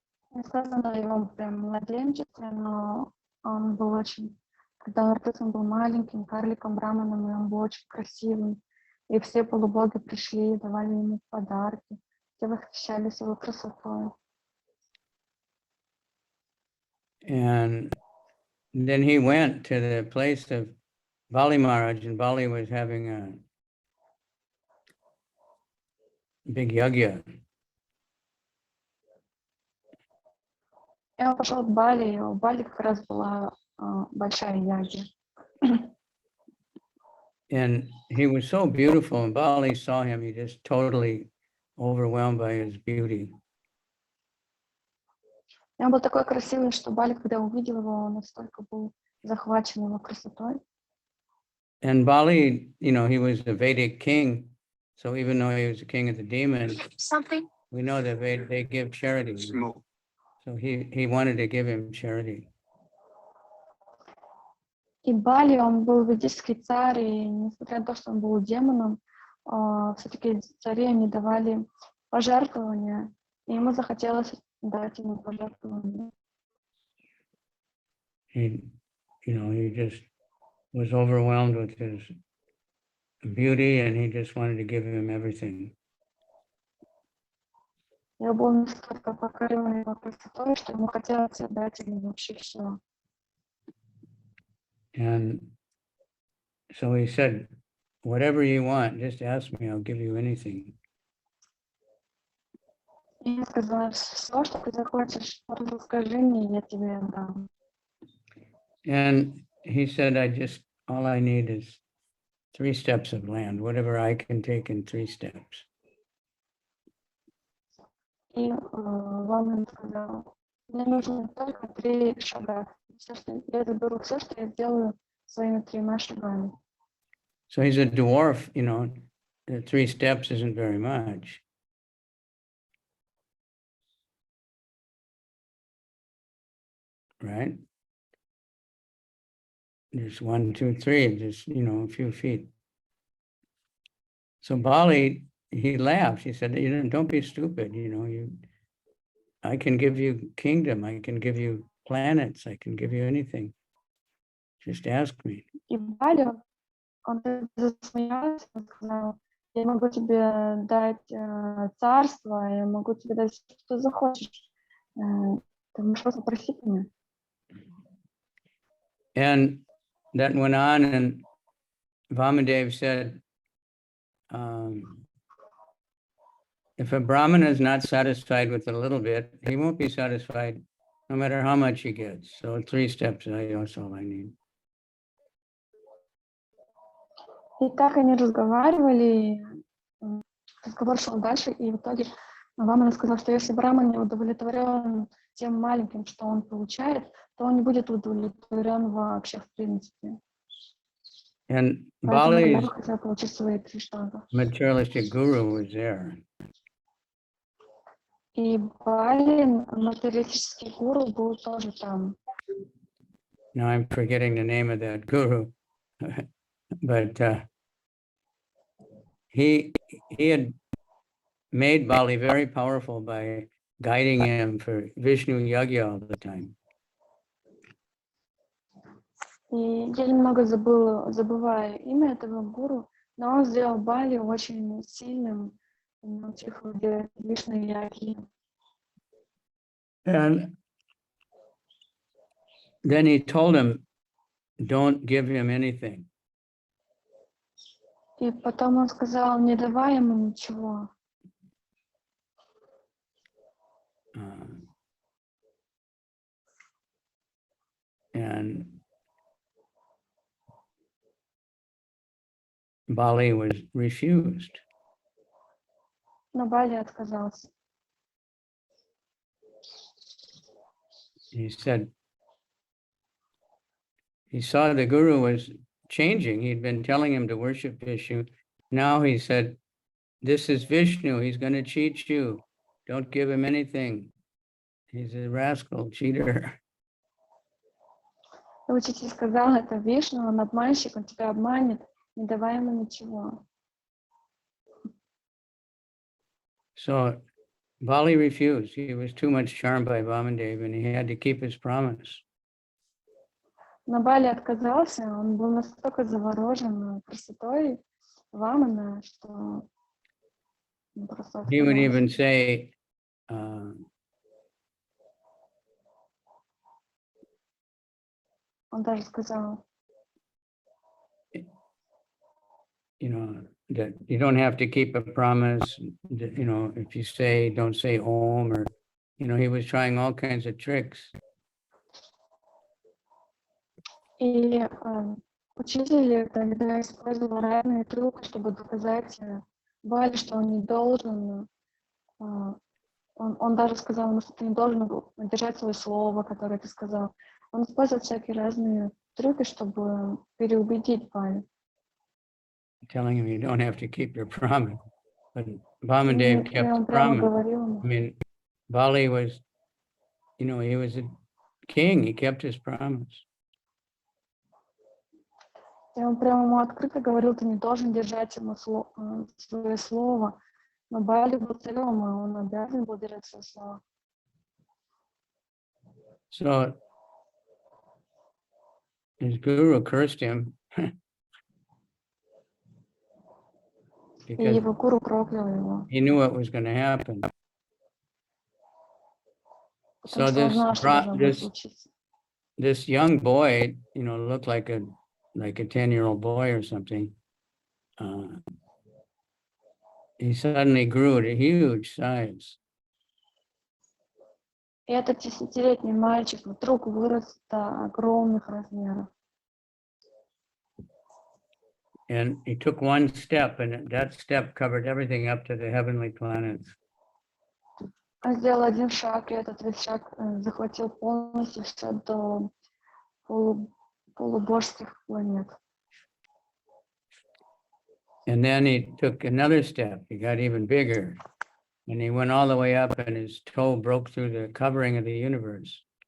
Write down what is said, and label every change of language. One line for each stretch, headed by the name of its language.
Russian: Не сказано о его прям младенчестве, но он был очень, когда он родился, он был маленьким карликом Браманом, и он был очень красивым. И все полубоги пришли, давали ему подарки, все восхищались его красотой.
English: And then he went to the place of Bali Maharaj, and Bali was having a big yagya.
Russian: И он пошел к Бали, и у Бали как раз была большая ягья.
English: And he was so beautiful, and Bali saw him, he just totally overwhelmed by his beauty.
Russian: И он был такой красивый, что Бали, когда увидел его, он настолько был захвачен его красотой.
English: And Bali, he was the Vedic king, so even though he was the king of the demons, we know that they give charity. So he wanted to give him charity.
Russian: И Бали, он был ведический царь, и несмотря на то, что он был демоном, все-таки цари, они давали пожертвования, и ему захотелось дать ему пожертвования.
English: He just was overwhelmed with his beauty, and he just wanted to give him everything.
Russian: Я был настолько покорен его красотой, что ему хотелось отдать ему вообще все.
English: And so he said, whatever you want, just ask me, I'll give you anything.
Russian: И я сказала, все, что ты захочешь, просто скажи мне, я тебе отдам.
English: And he said, all I need is 3 steps of land, whatever I can take in 3 steps.
Russian: И Ваман сказал, мне нужно только 3 шага. Я заберу все, что я сделаю своими 3 шагами.
English: So he's a dwarf, the 3 steps isn't very much. Right? There's 1, 2, 3, just, a few feet. So Bali, he laughed. He said, don't be stupid. I can give you kingdom. I can give you planets. I can give you anything. Just ask me.
Russian: И Бали, он засмеялся, он сказал, я могу тебе дать царство, я могу тебе дать все, что ты захочешь. Ты можешь просто просить меня.
English: And that went on, and Vamanadeva said, if a Brahmana is not satisfied with a little bit, he won't be satisfied no matter how much he gets. So 3 steps, that's all I need.
Russian: И так они разговаривали, разговор шел дальше, и в итоге Вамана сказал, что если Брахман не удовлетворен тем маленьким, что он получает, то он не будет удовлетворен вообще в принципе.
English: And
Russian: Поэтому
English: Bali's
Russian: хотел получить свои 3 шага.
English: materialistic guru was there.
Russian: И Бали, материалистический гуру, был тоже там.
English: Now I'm forgetting the name of that guru, but he had made Bali very powerful by guiding him for Vishnu Yagya all the time.
Russian: И я немного забываю имя этого гуру, но он сделал Бали очень сильным, научив его делать Вишну яги.
English: And then he told him, don't give him anything.
Russian: И потом он сказал, не давай ему ничего.
English: And Bali was refused.
Russian: Но Бали отказался.
English: He said, he saw the guru was changing. He'd been telling him to worship Vishnu. Now he said, this is Vishnu. He's going to cheat you. Don't give him anything. He's a rascal, cheater.
Russian: И учитель сказал, это Вишну, он обманщик, он тебя обманет, не давай ему ничего.
English: So Bali refused. He was too much charmed by Vamanadeva and he had to keep his promise.
Russian: Но Бали отказался, он был настолько заворожен красотой Вамана, что он просто
English: He would even
Russian: отказался.
English: say,
Russian: Он даже сказал,
English: you know, that you don't have to keep a promise, that, you know, if you say, don't say Om, or, you know, he was trying all kinds of tricks.
Russian: и учитель тогда использовал разные трюки, чтобы доказать Бали, что он не должен. Он даже сказал ему, что ты не должен был держать свое слово, которое ты сказал. Он использовал всякие разные трюки, чтобы переубедить Бали.
English: Telling him you don't have to keep your promise. But Vamanadeva
Russian: И
English: kept the
Russian: он прямо
English: promise.
Russian: говорил ему.
English: I mean, Bali was, you know, he was a king. He kept his promise.
Russian: И он прямо ему открыто говорил, ты не должен держать ему свое слово. Но Бали был царем, и он обязан был держать свое слово.
English: So his guru cursed him
Russian: И
English: because
Russian: его гуру проклял его.
English: he knew what was going to happen.
Russian: Потому
English: So
Russian: что он знал, что должно было случиться.
English: this young boy, you know, looked like a 10-year-old boy or something. He suddenly grew to huge size.
Russian: И этот 10-летний мальчик вдруг вырос до огромных размеров.
English: And he took one step, and that step covered everything up to the heavenly planets.
Russian: Он сделал один шаг, и этот весь шаг захватил полностью все до полубожских планет.
English: And then he took another step. He got even bigger. And he went all the way up, and his toe broke through the covering of the universe.